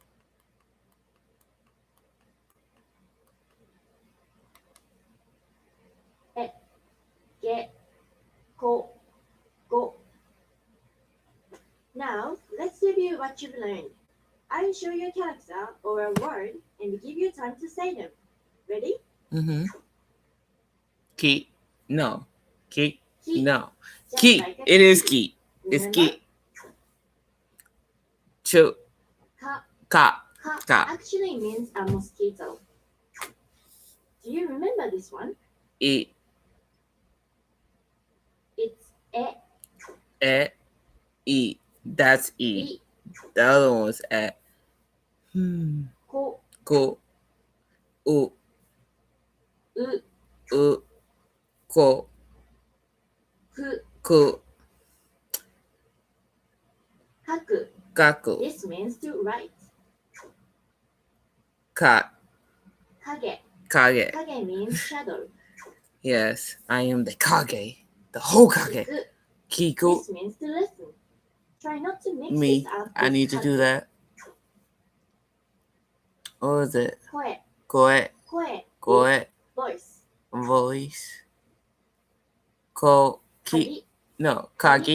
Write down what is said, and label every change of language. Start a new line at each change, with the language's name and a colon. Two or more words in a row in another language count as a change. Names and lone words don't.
Japanese: Ge. Ko. Go.
English: Now, let's review what you've learned. I'll show you a character or a word and give you time to say them. Ready?
Japanese: Mm-hmm. Ki. No. Ki. Ki.
English: No. Just
Japanese: Ki.
English: like a It is key. ki. It's Remember?
Japanese: ki. Chu. Ka. Ka. Ka Ka.
English: actually means a mosquito. Do you remember this one?
Japanese: E.
English: It's e.
Japanese: E. E. That's E. E.
English: The other one was E.
Japanese: Ko. Ko. U. U. U. Ko. Ku. Ku. Kaku. Kaku.
English: This means to write.
Japanese: Ka. Kage. Kage.
English: Kage means shadow. Yes, I am the Kage. The Hokage.
Japanese: Kiku. Kiku.
English: This means to listen. Try not to mix Me. this up. I with need to do
Japanese: kaku.
English: that. What was it?
Japanese: Koe. Koe. Koe. Koe.
English: is voice.
Japanese: Voice. Ko. Ki. Kagi.
English: No.
Japanese: Kagi